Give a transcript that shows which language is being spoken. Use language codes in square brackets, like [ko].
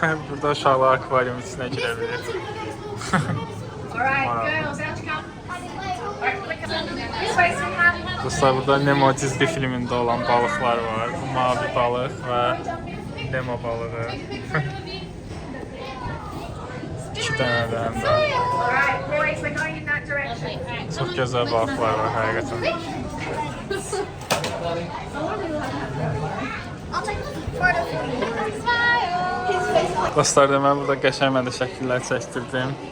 [az] Burada uşaqlar akvarium içinə girə bilir. [en] Alright, girls, out you come. Alright, click up. This way, sweetheart. [az] Dostlar, burada Nemo çizgi filmində olan balıqlar var. Bu mavi balıq və Nemo balığı. İki dənə də həm də. [en] Alright, boys, we're going in that direction. [az] Çox gözəl balıqlar var həqiqətən. [en] I'll take a photo for you. Smile. [az] Dostlar, mən burada qəşəng məndə şəkillər çəkdirdim.